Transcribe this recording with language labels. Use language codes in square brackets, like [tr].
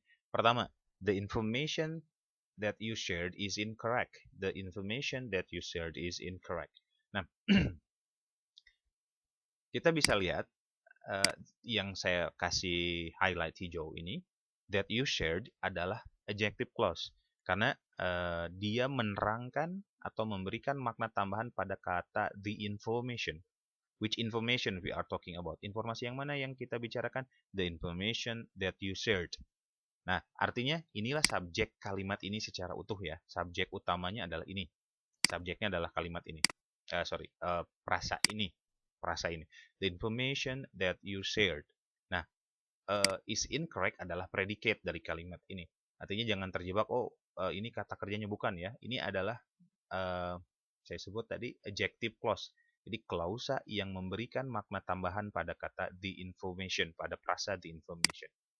[en] Pertama, the information that you shared is incorrect. The information that you shared is incorrect. [id] Nah, kita bisa lihat yang saya kasih highlight hijau ini, [en] that you shared [id] adalah adjective clause. Karena dia menerangkan atau memberikan makna tambahan pada kata the information. [en] Which information we are talking about? [id] Informasi yang mana yang kita bicarakan? [en] The information that you shared. [id] Nah, artinya inilah subjek kalimat ini secara utuh ya. Subjek utamanya adalah ini. Subjeknya adalah kalimat ini. Prasa ini. [en] The information that you shared. [id] Nah, [en] is incorrect [id] adalah predicate dari kalimat ini. Artinya jangan terjebak, ini kata kerjanya bukan ya. Ini adalah, saya sebut tadi, adjective clause. Jadi klausa yang memberikan makna tambahan pada kata the information, pada frasa the information.